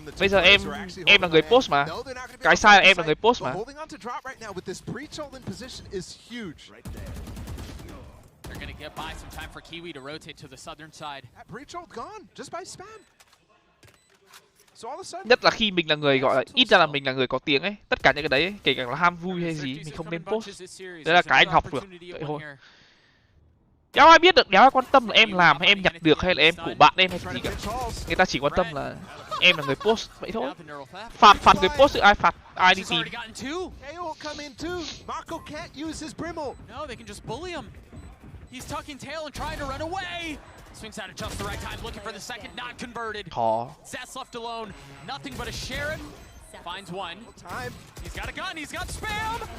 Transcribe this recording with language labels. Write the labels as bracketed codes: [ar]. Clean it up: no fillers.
[vi] Bây giờ em là người post mà. Cái sai là em là người post mà. [en] They're gonna get by some time for Kiwi to rotate to the southern side. Breach hold gone just by spam. [vi] Nhất là khi mình là người gọi là ít ra là mình là người có tiếng ấy, tất cả những cái đấy ấy, kể cả là ham vui hay gì mình không nên post. Đấy là cái anh học được vậy thôi. Đéo ai biết được, đéo ai quan tâm là em làm hay em nhặt được hay là em của bạn em hay gì cả. Người ta chỉ quan tâm là em là người post vậy thôi. Phạt người post thì ai phạt? ai đi [en] He's [vi] tìm. [en] already gotten two. KO will come in too. Mako can't use his Brimble. No, they can just bully him. He's tucking tail and trying to run away. Swings out at just the right time, looking for the second, not converted. [vi] Khó. [en] Zest left alone, nothing but a Sheriff. Finds one. Time. He's got a gun, he's got spam.